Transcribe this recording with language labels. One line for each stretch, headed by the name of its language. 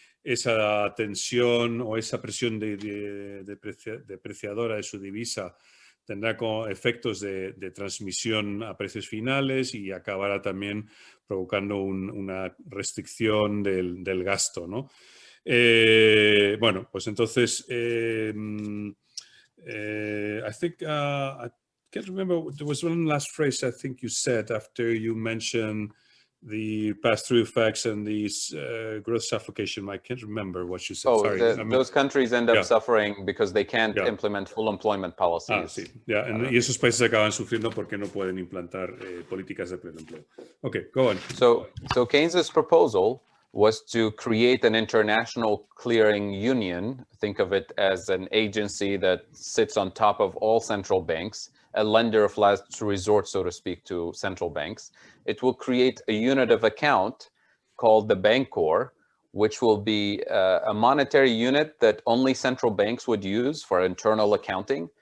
Spanish: Esa tensión o esa presión depreciadora de su divisa tendrá efectos de transmisión a precios finales y acabará también provocando una restricción del gasto, ¿no? Bueno, pues entonces,
English: I think, I can't remember, there was one last phrase I think you said after you mentioned the pass-through effects and these growth suffocation. I can't remember what you said. Oh, sorry. Those countries end up suffering because they can't implement full employment policies.
Spanish: Sí. Y esos países acaban sufriendo porque no pueden implantar políticas de pleno empleo.
English: Okay, go on. So Keynes's proposal was to create an international clearing union. Think of it as an agency that sits on top of all central banks, a lender of last resort, so to speak, to central banks. It will create a unit of account called the Bancor, which will be a monetary unit that only central banks would use for internal accounting.